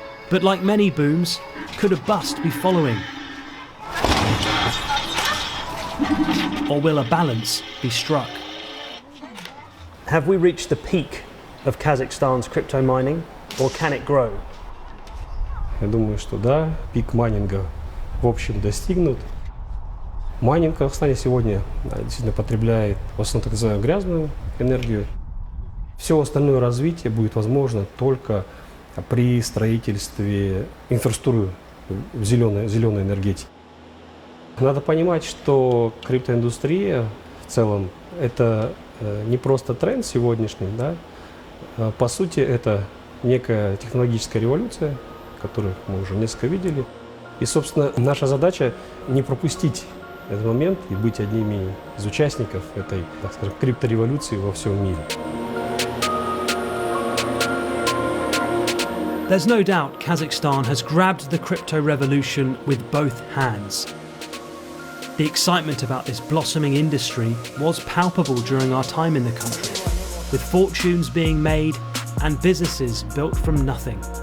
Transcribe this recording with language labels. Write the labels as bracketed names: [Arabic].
[English] But like many booms, could a bust be following? Or will a balance be struck? Have we reached the peak of Kazakhstan's crypto mining, or can it grow? [Russian] Я думаю, что да, пик майнинга в общем достигнут. Майнинг в Казахстане сегодня действительно потребляет в основном так называемую грязную энергию. Все остальное развитие будет возможно только при строительстве инфраструктуры в зеленой энергетики. Надо понимать, что криптоиндустрия в целом это не просто тренд сегодняшний, да? По сути это некая технологическая революция, которую мы уже несколько видели. И, собственно, наша задача не пропустить этот момент и быть одними из участников этой, так скажем, криптореволюции во всем мире. [English] There's no doubt Kazakhstan has grabbed the crypto revolution with both hands. The excitement about this blossoming industry was palpable during our time in the country, with fortunes being made and businesses built from nothing.